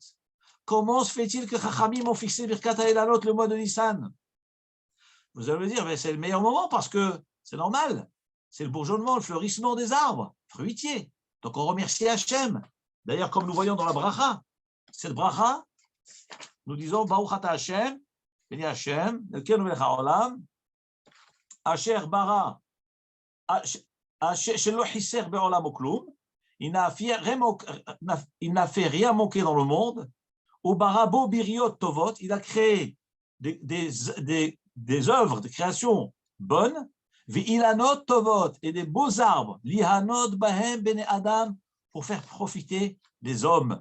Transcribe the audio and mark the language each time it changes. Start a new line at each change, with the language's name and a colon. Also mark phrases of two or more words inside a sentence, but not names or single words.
French: Comment se fait-il que Chachamim ont fixé
Hebrew: ברכת האילנות
French: le mois de Nissan? Vous allez me dire, mais c'est le meilleur moment parce que c'est normal. C'est le bourgeonnement, le fleurissement des arbres fruitiers. Donc on remercie Hachem. D'ailleurs, comme nous voyons dans la bracha, cette bracha, nous disons
Hebrew: ברוך אתה השם,
French: béni Hashem,
Hebrew: אלקינו מלך העולם, אשר ברא, שלא חיסר בעולם כלום,
French: il n'a fait rien manquer dans le monde.
Hebrew: וברא בו בריות טובות,
French: il a créé des œuvres de création bonnes,
Hebrew: ואילנות טובות,
French: et des beaux arbres,
Hebrew: ליהנות בהם בני אדם,
French: pour faire profiter des hommes.